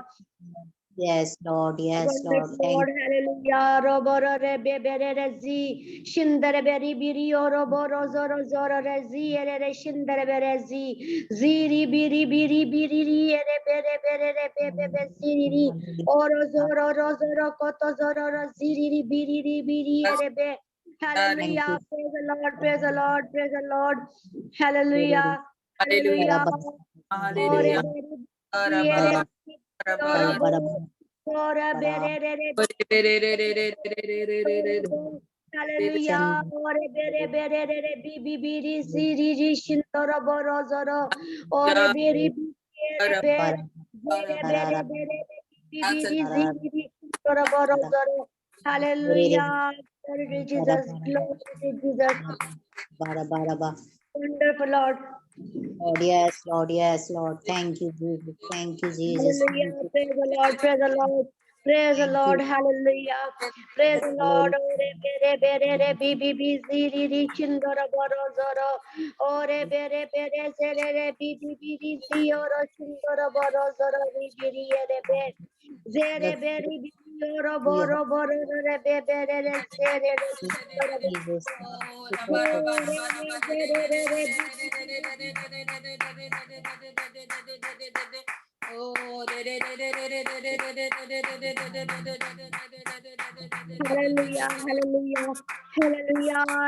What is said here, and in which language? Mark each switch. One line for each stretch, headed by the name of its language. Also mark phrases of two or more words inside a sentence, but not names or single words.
English: Yes, Lord. Yes, Lord. Wonderful Thank Lord, hallelujah. Roboro re be be re re zi shindere beri biri roboro zoro zoro re zi ere re shindere bere zi ziri biri biri biri ri ere bere bere re be be be ziri ri oro zoro ro zoro koto zoro ro ziri ri biri ri biri ere be. Hallelujah, praise the Lord, praise the Lord, praise the Lord. Hallelujah, hallelujah. Ore beri ere roboro hallelujah. Ore bere bere re bi bi bi ri si ri ri shindoro boro zoro ore beri bere bere bere bere bi bi ri zi ri shindoro boro zoro. Hallelujah. Glory to Jesus. Glory to Jesus. Wonderful Lord. Lord. Yes, Lord. Yes, Lord. Thank you, Jesus. Thank you, Jesus. Hallelujah. Praise the Lord. Praise the Lord. Praise the Lord. Hallelujah. Praise the Lord. Ore bere bere re bi bi bi ziri ri shindoro boro zoro. Ore bere bere zere re bi bi bi ri zi oro shindoro boro zoro ri biri ere be. Zere beri bi oro boro boro re be bere re zere re shindoro be. Jesus. Hallelujah, hallelujah, hallelujah.